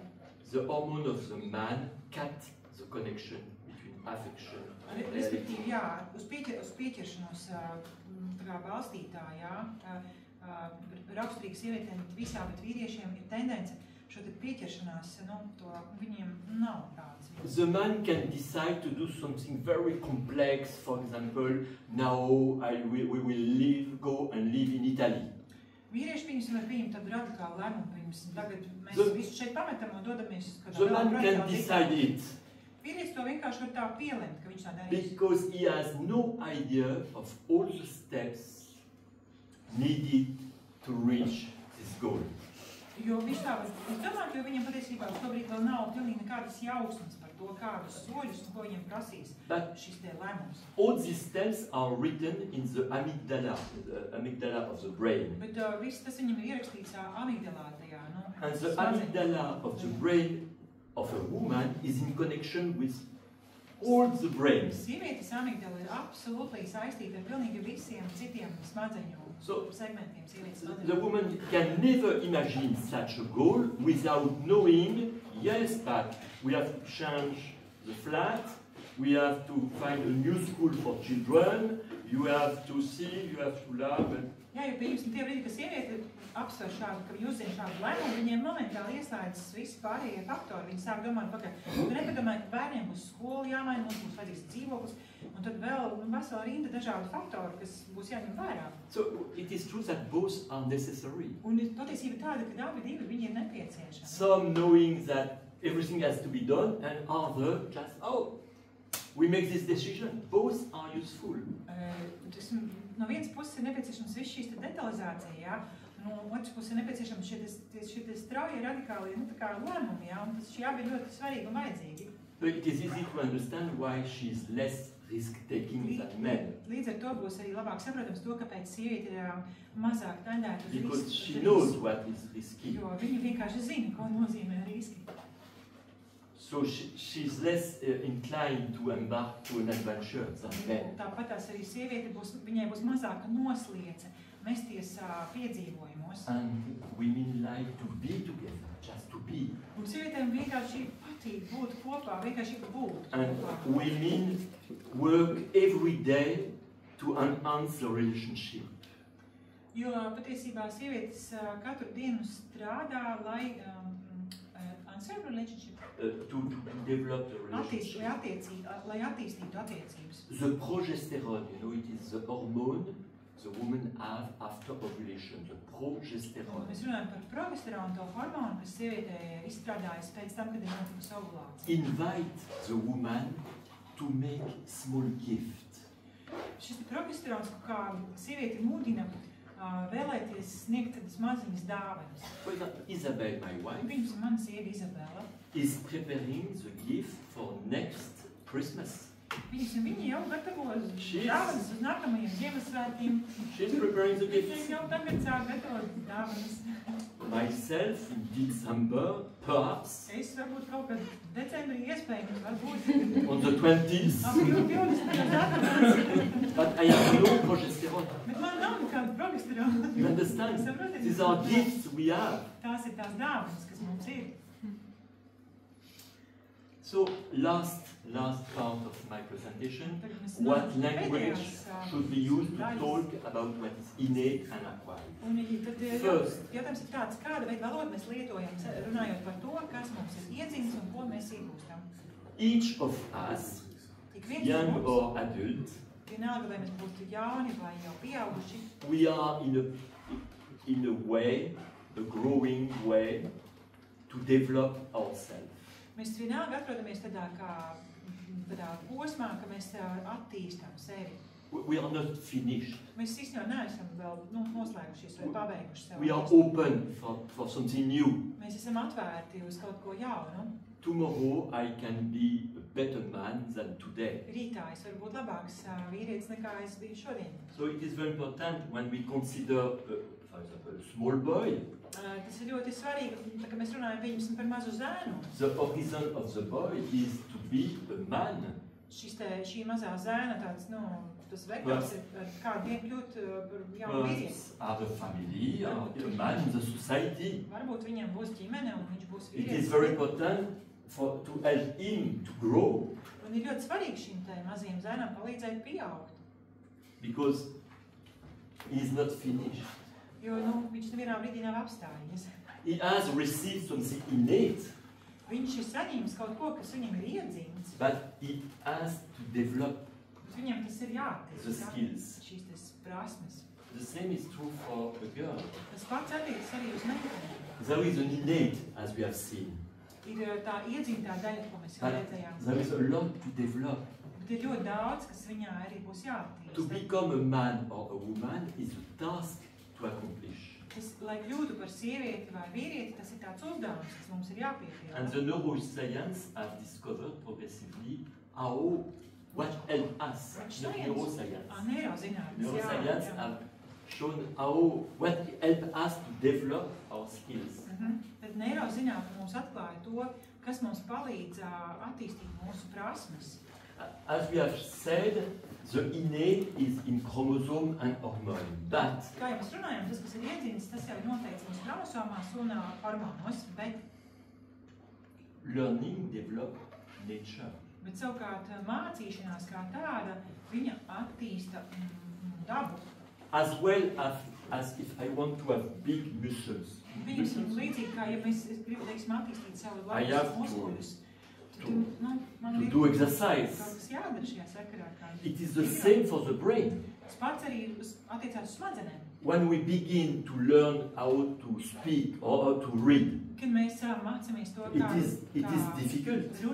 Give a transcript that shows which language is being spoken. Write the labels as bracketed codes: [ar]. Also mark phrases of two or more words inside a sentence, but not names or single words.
[en] The hormone of the man cut the connection between affection and reality. [lv] Respektīvi, jā, uz pieķeršanos tā kā balstītā, jā, raksturīgi sievietēm visā, bet vīriešiem ir tendence šo te pieķeršanās, viņiem nav tāds. [en] The man can decide to do something very complex. For example, now we will go and live in Italy. [lv] Vīrieši viņus var pieņemt tādu radikālu lēmumu, pirms tagad mēs visu šeit pametam un dodamies uz [en] The man can decide it [lv] Vīrietis to vienkārši var tā pielemt, ka viņš tā darīs. [en] because he has no idea of all the steps needed to reach this goal. [lv] Jo viņš tā var izdomāt, jo viņam patiesībā uz to brīdi vēl nav pilnīgi nekādas jausmas par to, kādus soļus un ko viņam prasīs šis te lēmums. [en] All these steps are written in the amygdala of the brain. [lv] Bet viss tas viņam ir ierakstīts amigdalā tajā, [en] And the amygdala of the brain of a woman is in connection with all the brains. [lv] Sievietes amigdala ir absolūti saistīta ar pilnīgi visiem citiem smadzeņu segmentiem, sievietes [en] The [lv] smadzeņu. [en] woman can never imagine such a goal without knowing, yes, but we have to change the flat, we have to find a new school for children, you have to see, you have to laugh. [lv] Jā, jo pieņemsim tie brīdi, ka sieviete apsver šādu, ka viņi uzzina šādu lēmumu, viņiem momentāli ieslēdzas visi pārējie faktori. Viņi sāk domāt, nepadomāja, ka bērniem būs skola jāmaina, mums būs vajadzīgs dzīvoklis, un tad vēl vesela rinda dažādu faktoru, kas būs jāņem vērā. [en] So it is true that both are necessary. [lv] Un patiesība tāda, ka abi divi viņi ir nepieciešami. [en] Some knowing that everything has to be done, and other just, we make this decision. Both are useful. [lv] No vienas puses ir nepieciešams viss šīs detalizācija, jā. No otras puses ir nepieciešams šie strauji radikāli tā kā lēmumi, jā. Un šie abi ir ļoti svarīgi un vajadzīgi. [en] But it is easy to understand why she is less risk-taking than men. [lv] Līdz ar to būs arī labāk saprotams to, kāpēc sieviete ir mazāk tendēta uz risku. [en] Because she knows what is risky. [lv] Jo viņa vienkārši zina, ko nozīmē riski. [en] So she's less inclined to embark to an adventure than men. [lv] Tāpatās arī sieviete viņai būs mazāka nosliece mesties piedzīvojumos. [en] And women like to be together, just to be. [lv] Un sievietēm vienkārši patīk būt kopā, vienkārši būt [en] And [lv] kopā. [en] women work every day to enhance the relationship. [lv] Jo patiesībā sievietes katru dienu strādā, lai [en] Answer relationship. To develop the relationship. [lv] Lai attīstītu attiecības. [en] The progesterone, you know, it is the hormone the woman have after ovulation, the progesterone. [lv] Mēs runājam par progesteronu, to hormonu, kas sievietē izstrādājas pēc tam, kad ir notikusi ovulācija. [en] Invite the woman to make small gift. [lv] Šis progesterons, kā sievieti mūdina vēlēties sniegt tādas maziņas dāvanas. [en] For example, Isabel, my wife, [lv] Pirms mana sieva Izabela, [en] is preparing the gift for next Christmas. [lv] Viņi jau gatavo dāvanas uz nākamajiem Ziemassvētkiem. [en] She's preparing the gift. [lv] Viņi jau tagad sāk gatavot dāvanas. [en] Myself in December, perhaps. [lv] Es varbūt kaut kad decembrī iespējams, varbūt. [en] On the 20th. But I have no progesterone. [lv] Bet man nav nekāda progesterona. [en] You understand? These are gifts we have. [lv] Tās ir tās dāvanas, kas mums ir. [en] So, last part of my presentation, what language should be used to talk about what is innate and acquired? First, [lv] jautājums ir tāds, kāda veida valodu mēs lietojam, runājot par to, kas mums ir iedzimis un ko mēs iegūstam. [en] Each of us, young or adult, [lv] vienalga, vai mēs būtu jauni vai jau pieauguši, [en] we are in a way, a growing way, to develop ourselves. [lv] Mēs vienalga atrodamies tādā posmā, ka mēs attīstam sevi. [en] We are not finished. [lv] Mēs īstenībā neesam vēl noslēgušies vai pabeiguši sevi. [en] We are open for something new. [lv] Mēs esam atvērti uz kaut ko jaunu. [en] Tomorrow I can be a better man than today. [lv] Rītā es varu būt labāks vīrietis nekā es biju šodien. [en] So it is very important when we consider, for example, a small boy. [lv] Tas ir ļoti svarīgi, tā kā mēs runājam pieņemsim par mazu zēnu. [en] The horizon of the boy is to be a man. [lv] Šī mazā zēna tāds, tas vektors ir kādu vien kļūt par jaunu vīrieti. [en] Have a family, a man in the society. [lv] Varbūt viņam būs ģimene un viņš būs [en] It [lv] vīrietis. [en] is very important to help him to grow. [lv] Un ir ļoti svarīgi šim tai mazajam zēnam palīdzēt pieaugt. [en] Because he is not finished. [lv] Jo, viņš nevienā brīdī nav apstājies. [en] He has received something innate. [lv] Viņš ir saņēmis kaut ko, kas viņam ir iedzīts. [en] But he has to develop [lv] Viņam tas ir [en] the skills. [lv] šīs prasmes. [en] The same is true for a girl. [lv] Tas pats attiecas arī uz meitenēm. [en] There is an innate, as we have seen. [lv] Ir tā iedzītā daļa, ko mēs jau redzējām. [en] There is a lot to develop. [lv] Bet ir ļoti daudz, kas viņā arī būs jāattīst. [en] To become a man or a woman is a task to accomplish. [lv] Lai kļūtu par sievieti vai vīrieti, tas ir tāds uzdevums, kas mums ir jāpiepilda. [en] And the neuroscience have discovered progressively what helps us. Neuroscience have shown what helps us to develop our skills. [lv] Tad neirozinātne mums atklāja to, kas mums palīdz attīstīt mūsu prasmes. [en] As we have said, the innate is in chromosome and hormone. But [lv] kā jau mēs runājam, tas, kas ir iedzīts, tas jau ir noteikts mūsu kromosomās un hormonos, bet [en] learning develop nature. [lv] Bet savukārt mācīšanās kā tāda, viņa attīsta dabu. [en] As well as if I want to have big muscles. [lv] Viņam līdzīgi kā, ja mēs gribam, teiksim, attīstīt savu labus muskuļus. [en] To do exercise. It is the same for the brain. When we begin to learn how to speak or how to read, it is difficult.